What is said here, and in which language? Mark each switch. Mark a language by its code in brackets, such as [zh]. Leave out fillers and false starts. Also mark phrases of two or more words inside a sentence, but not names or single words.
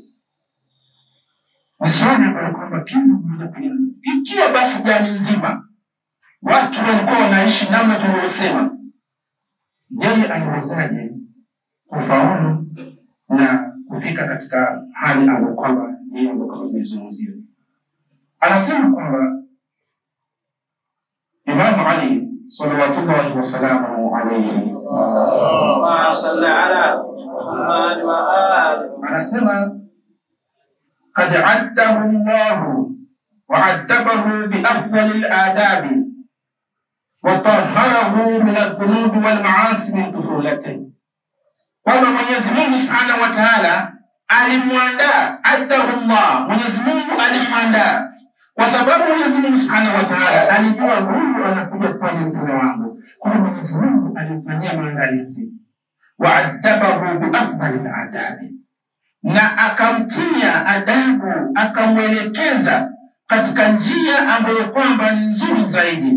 [sw] Ni swali ambalo kwamba kila mmoja pengine, ikiwa basi jamii nzima watu walikuwa wanaishi namna tulivyosema, yeye aliwezaje kufaulu na kufika katika hali ambayo kwamba yeye ambayo tunazungumzia? Anasema kwamba Imam Ali [ar] صلى الله والسلام عليه اللهم صل على محمد وآل. anasema قد عده الله وعدبه بأفضل الآداب وطهره من الذنوب والمعاصي من طفولته. [sw] kwamba Mwenyezi Mungu [ar] سبحانه وتعالى [sw] alimwandaa, [ar] أدبه الله, [sw] Mwenyezi Mungu alimwandaa kwa sababu Mwenyezi Mungu [ar] سبحانه وتعالى [sw] alijua huyu anakuja kwa mtume wangu. Kwa hiyo Mwenyezi Mungu alimfanyia maandalizi, [ar] وأدبه بأفضل الأدب, [sw] na akamtia adabu, akamwelekeza katika njia ambayo kwamba ni nzuri zaidi.